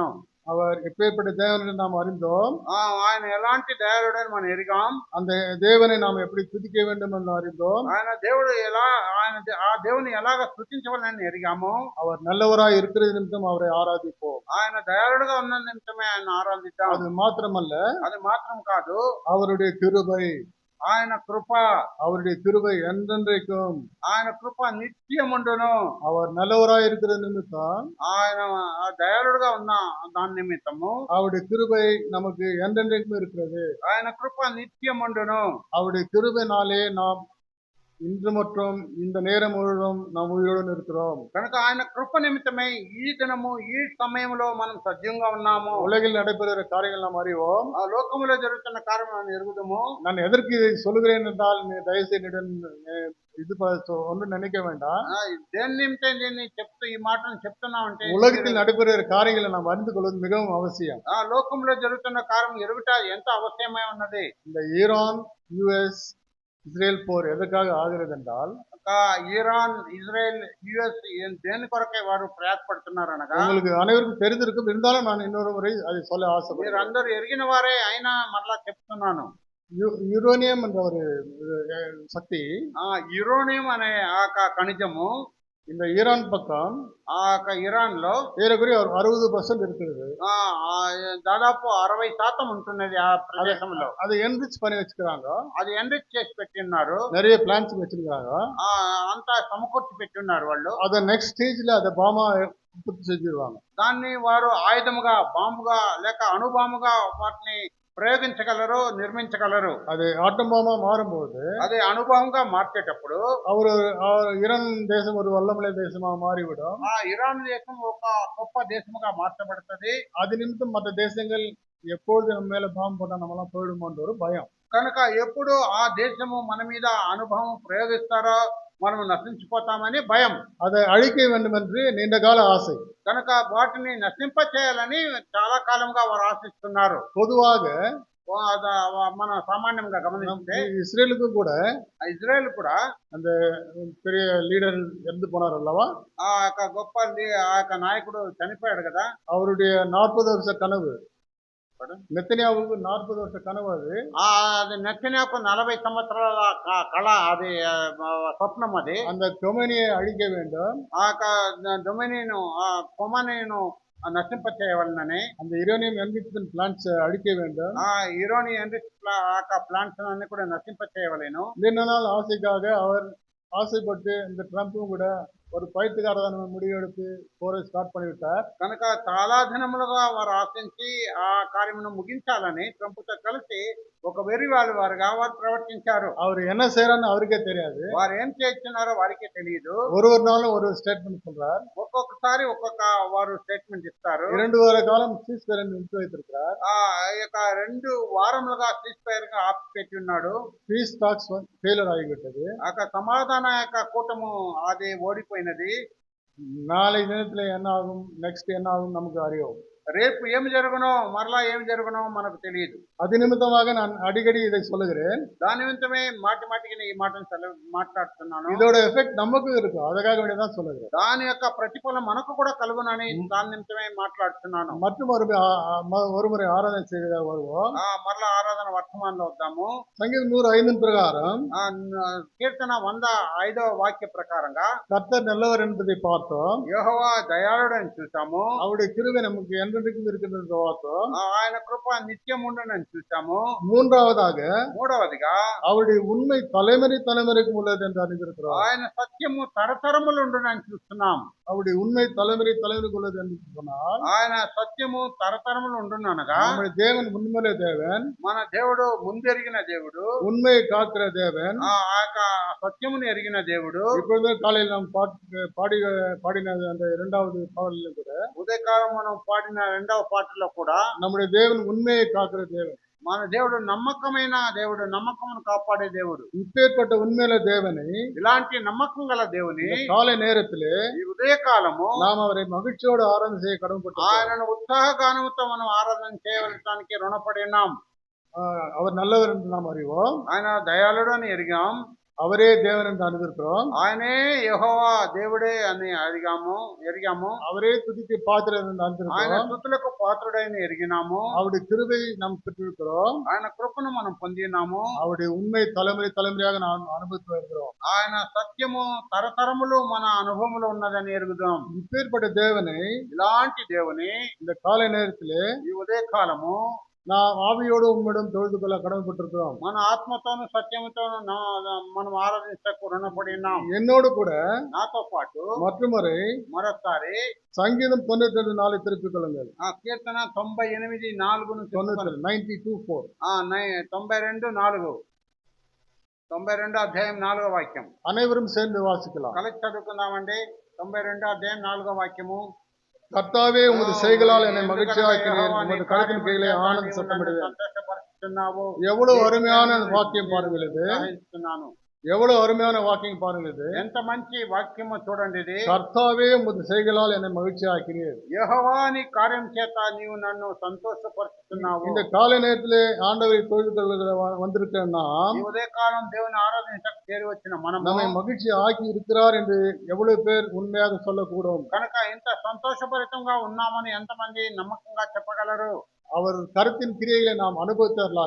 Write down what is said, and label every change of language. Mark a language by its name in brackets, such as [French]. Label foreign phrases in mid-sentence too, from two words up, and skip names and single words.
[Tamil] அவர் எப்பேற்பட்ட தேவனை நாம் அறிந்தோம். [Telugu] ఆయన ఎలాంటి దయాళుడని మనం ఎరిగాం. [Tamil] அந்த தேவனை நாம் எப்படி துதிக்க வேண்டும் என்று அறிந்தோம். [Telugu] ఆయన దేవుడు ఆ దేవుని ఎలాగ స్తుతించవాలని ఎరిగాము. [Tamil] அவர் நல்லவராய் இருக்கிறது நிமித்தம் அவரை ஆராதிப்போம். [Telugu] ఆయన దయాళుడుగా ఉన్న నిమిత్తమే ఆయన ఆరాధిద్దాం. [Tamil] அது மாத்திரமல்ல, [Telugu] అది మాత్రం కాదు, [Tamil] அவருடைய கிருபை, [Telugu] ఆయన కృప, [Tamil] அவருடைய கிருபை என்றென்றைக்கும், [Telugu] ఆయన కృప నిత్యముండును. [Tamil] அவர் நல்லவராய் இருக்கிற நிமித்தம் [Telugu] ఆయన దయాళుడుగా ఉన్న దాని నిమిత్తము [Tamil] அவருடைய கிருபை நமக்கு என்றென்றைக்கும் இருக்கிறது. [Telugu] ఆయన కృప నిత్యముండును. [Tamil] அவருடைய கிருபைனாலே நாம் இன்று மற்றும் இந்த நேரம் முழுவதும் நாம் உயிருடன் இருக்கிறோம். [Telugu] కనుక ఆయన కృప నిమిత్తమే ఈ దినము ఈ సమయంలో మనం సజీవంగా ఉన్నాము. [Tamil] உலகில் நடைபெறுகிற காரியங்கள் நாம் அறிவோம். [Telugu] ఆ లోకములో జరుగుతున్న కార్యములను ఎరుగుదము. [Tamil] நான் எதற்கு இதை சொல்லுகிறேன் என்றால் நீ దయచేసి இது ஒன்றும் நினைக்க வேண்டாம். [Telugu] దేని నిమిత్తం దీన్ని చెప్తూ ఈ మాటను చెప్తున్నామంటే, [Tamil] உலகத்தில் நடைபெறுகிற காரியங்களை நாம் அறிந்து கொள்வது மிகவும் அவசியம். [Telugu] ఆ లోకంలో జరుగుతున్న కార్యం ఎరుగుట ఎంత అవశ్యమై ఉన్నది. [Tamil] இந்த ஈரான் யுஎஸ் இஸ்ரேல் போர் எதற்காக ஆகிறது என்றால், [Telugu] ఇరాన్ ఇజ్రాయెల్ యుఎస్ దేని కొరకే వారు ప్రయాసపడుతున్నారు అనగా, [Tamil] உங்களுக்கு அனைவருக்கும் தெரிந்திருக்கும், இருந்தாலும் நான் இன்னொரு முறை அதை சொல்ல [Telugu] మీరు [Tamil] ஆசைப்படுறேன். [Telugu] అందరూ ఎరిగిన వారే అయినా మరలా చెప్తున్నాను. [Tamil] யுரேனியம் என்ற ஒரு சக்தி, [Telugu] యురేనియం అనే ఆ ఖనిజము [Tamil] இந்த ஈரான் பக்கம் [Telugu] ఆ ఇరాన్ లో [Tamil] ஏறக்குறைய ஒரு 60% இருக்கிறது. [Telugu] దాదాపు 60% ఉంటున్నది ఆ ప్రదేశంలో. [Tamil] அதை என்ரிச் பண்ணி வச்சுக்கிறாங்க. [Telugu] అది ఎన్రిచ్ చేసి పెట్టిన్నారు. [Tamil] நிறைய பிளான்ஸ் வச்சிருக்காங்க. [Telugu] అంతా సమకూర్చి పెట్టున్నారు వాళ్ళు. [Tamil] அதை [English] next stage [Tamil] அதை பாமா உற்பத்தி செஞ்சிருவாங்க. [Telugu] దాన్ని వారు ఆయుధముగా, బాంబుగా లేక అణుబాంబుగా వాటిని ప్రయోగించగలరు, నిర్మించగలరు. [Tamil] அது ஆட்டம் பாமா மாறும்போது [Telugu] అది అణుబాంబుగా మార్చేటప్పుడు [Tamil] அவரு ஈரான் தேசம் ஒரு வல்லமலை தேசமா மாறிவிடும். [Telugu] ఆ ఇరాన్ దేశం ఒక గొప్ప దేశముగా మార్చబడుతుంది. [Tamil] அது நிமித்தம் மற்ற தேசங்கள் எப்பொழுது நம்ம மேல பாம்பு போட்டா நம்ம எல்லாம் போயிடுமோன்ற ஒரு பயம். [Telugu] కనుక ఎప్పుడు ఆ దేశము మన మీద అనుభవం ప్రయోగిస్తారో మనం నశించిపోతామని భయం. [Tamil] அதை அழிக்க வேண்டும் என்று நீண்ட கால ஆசை. [Telugu] కనుక వాటిని నశింప చేయాలని చాలా కాలంగా వారు ఆశిస్తున్నారు. [Tamil] பொதுவாக [Telugu] మన సామాన్యంగా గమనిస్తే [Tamil] இஸ்ரேலுக்கும் கூட [Telugu] ఇజ్రాయెల్ కూడా [Tamil] அந்த பெரிய லீடர் இறந்து போனார் அல்லவா, [Telugu] ఆ యొక్క గొప్ప ఆ యొక్క నాయకుడు చనిపోయాడు కదా. [Tamil] அவருடைய 40 வருஷ கனவு, [Telugu] నెతన్యాహుకు 40 வருஷ కనవు అది. అది నెతన్యాహుకు 40 సంవత్సరాల కళ, అది స్వప్నం. అది [Tamil] அந்த கொமேனியை அழிக்க வேண்டும், [Telugu] ఆ యొక్క డొమినియన్ కొమనీను నశింప చేయవలనని, [Tamil] அந்த [English] uranium enrichment plants [Tamil] அழிக்க வேண்டும், [Telugu] ఆ [English] uranium plants [Telugu] అన్ని కూడా నశింప చేయవలేను. [Tamil] நீண்ட நாள் ஆசைக்காக அவர் ஆசைப்பட்டு இந்த ட்ரம்ப்பும் கூட ஒரு பைத்தியக்காரதன முடிவெடுத்து போரை ஸ்டார்ட் பண்ணிவிட்டார். [Telugu] కనుక చాలా దినములుగా వారు ఆశించి ఆ కార్యమును ముగించాలని ట్రంప్తో కలిసి ఒక వారుగా వారు ప్రవర్తించారు. [Tamil] அவர் என்ன செய்யறான்னு அவருக்கே தெரியாது. [Telugu] వారు ఏం చేస్తున్నారో వారికే తెలియదు. [Tamil] ஒரு நாளும் ஒரு ஸ்டேட்மெண்ட் சொல்றார், [Telugu] ఒక్కొక్కసారి ఒక్కొక్క వారు స్టేట్మెంట్ ఇస్తారు. [Tamil] 2 வார காலம் சீஸ்ஃபயர் நிறுத்தி வைத்திருக்கிறார். [Telugu] ఆ యొక్క 2 వారములుగా సీస్ఫైర్ గా ఆపిపెట్టి ఉన్నాడు. [English] peace talks failure ஆகிவிட்டது. [Telugu] ఆ సమాధాన యొక్క కూటము అది ఓడిపోయినది. [Tamil] நாளை தினத்துல என்ன ஆகும், நெக்ஸ்ட் என்ன ஆகும் நமக்கு அறியோம். [Telugu] రేపు ఏమి జరుగునో, మరలా ఏమి జరుగునో మనకు తెలియదు. [Tamil] அது నిమిత్తமாக நான் அடிக்கடி இதை சொல்லுகிறேன். [Telugu] దాని నిమిత్తమే మాటి మాటికి ఈ మాటను మాట్లాడుతున్నాను. [Tamil] இதோட எஃபெக்ட் நமக்கு இருக்கும், அதுக்காக வேண்டியதான் சொல்லுகிறேன். [Telugu] దాని యొక్క ప్రతిఫలం మనకు కూడా కలుగునని దాని నిమిత్తమే మాట్లాడుతున్నాను. [Tamil] மற்றும் ஒருமுறை ஆராதனை செய்த வருவோம். [Telugu] మరలా ఆరాధన వర్తమానంలో వద్దాము. [Tamil] సంగీతం 105 பிரகாரம், [Telugu] కీర్తన 105వ వాక్య ప్రకారంగా [Tamil] கர்த்தர் நல்லவர் என்பதை பார்த்தோம், [Telugu] యెహోవా దయాళుడని చూసాము, [Tamil] அவருடைய கிருபை நமக்கு என்றென்றைக்கும் இருக்கிறது பார்த்தோம், [Telugu] ఆయన కృప నిత్యం ఉండునని చూసాము. [Tamil] மூன்றாவதுగా அவருடைய உண்மை தலைமுறைக்கு உள்ளது என்று அறிந்திருக்கிறோம். [Telugu] ఆయన సత్యము తరతరములు ఉండునని చూస్తున్నాం. [Tamil] அவருடைய உண்மை தலைமுறைக்கு உள்ளது என்று சொன்னால், [Telugu] ఆయన సత్యము తరతరములు ఉండుననగా [Tamil] நம்முடைய தேவன் உண்மையிலே தேவன், [Telugu] మన దేవుడు ముందెరిగిన దేవుడు, [Tamil] உண்மையை காக்கிற தேவன், [Telugu] ఆ యొక్క సత్యమును ఎరిగిన దేవుడు. [Tamil] இப்பொழுது காலையில் நாம் பாடின அந்த 2வது பாடலில் கூட, [Telugu] ఉదయకాలం మనం పాడిన 2వ పాటలో కూడా [Tamil] நம்முடைய தேவன் உண்மையை காக்கிற தேவன், [Telugu] మన దేవుడు నమ్మకమైన దేవుడు, నమ్మకమును కాపాడే దేవుడు. [Tamil] இப்பேற்பட்ட உண்மையில தேவனை, [Telugu] ఇలాంటి నమ్మకం గల దేవుని [Tamil] காலை நேரத்திலே [Telugu] ఈ ఉదయకాలము [Tamil] நாம் அவரை மகிழ்ச்சியோடு ஆராதனை செய்ய கடமைப்பட்டோம். [Telugu] ఆయనను ఉత్సాహగానముతో మనం ఆరాధన చేయవలటానికి రుణపడి ఉన్నాం. [Tamil] அவர் நல்லவர் என்று நாம் அறிவோம், [Telugu] ఆయన దయాళుడు అని ఎరిగాం, [Tamil] அவரே தேவன் என்று அறிந்திருக்கிறோம், [Telugu] ఆయనే యెహోవా దేవుడే అని ఎరిగాము, [Tamil] அவரே துதிக்கு பாத்திரர் என்று [Telugu] ఆయన [Tamil] அறிந்திருக்கிறோம், [Telugu] స్తుతులకు పాత్రుడైన ఎరిగినాము, [Tamil] அவருடைய கிருபை நாம் பெற்றிருக்கிறோம், [Telugu] ఆయన కృపను మనం పొందినాము, [Tamil] அவருடைய உண்மை தலைமுறையாக நாம் அனுபவித்து வருகிறோம், [Telugu] ఆయన సత్యము తరతరములు మన అనుభవములో ఉన్నదని ఎరుగుదాం. [Tamil] இப்பேற்பட்ட தேவனை [Telugu] ఇలాంటి దేవుని [Tamil] இந்த காலை நேரத்திலே [Telugu] ఈ ఉదయకాలము [Tamil] நாம் ஆவியோடு உம்மிடம் தொழுது கொள்ள கடமைப்பட்டிருக்கிறோம். [Telugu] మన ఆత్మతోను సత్యముతోను మనం ఆరాధించకు రుణపడి ఉన్నాం. [Tamil] என்னோடு கூட [Telugu] నాతో పాటు మరొకసారి [Tamil] సంగీతం 92:4 திருப்பிக் கொள்ளுங்கள். [Telugu] కీర్తన 98:4 92:4 92 అధ్యాయం 4వ వాక్యం [Tamil] அனைவரும் சேர்ந்து வாசிக்கலாம். [Telugu] కలిసి చదువుకుందామండి. 92 అధ్యాయం 4వ వాక్యము. [Tamil] கர்த்தாவே உமது செய்களால் என்னை மகிழ்ச்சியாக்கினீர், உமது கரத்தின் கீழே ஆனந்த சத்தமிடுவேன். [Telugu] సంతోషపరుస్తున్నావు. [Tamil] எவ்வளவு அருமையான வாக்கியம் பாருங்கள் இது, எவ்வளவு அருமையான வாக்கியம் பாருங்கள் இது. [Telugu] ఎంత మంచి వాక్యమో చూడండి ఇది. [Tamil] கர்த்தாவே உமது செய்களால் என்னை மகிழ்ச்சியாக்கினீர், [Telugu] యెహోవా నీ కార్యం చేత నీవు నన్ను సంతోషపరుస్తున్నావు. [Tamil] இந்த காலை நேரத்திலே ஆண்டவரை தொழுது கொள்ள வந்திருக்கிற நாம், [Telugu] ఈ ఉదయకాలం దేవుని ఆరాధించకు చేరి వచ్చిన మనం [Tamil] நம்மை மகிழ்ச்சி ஆக்கி இருக்கிறார் என்று எவ்வளவு பேர் உண்மையாக சொல்லக்கூடும். [Telugu] కనుక ఇంత సంతోషభరితంగా ఉన్నామని ఎంతమంది నమ్మకంగా చెప్పగలరు? [Tamil] அவர் கருத்தின் கிரியைகளை நாம் அனுபவித்தவர்களாக,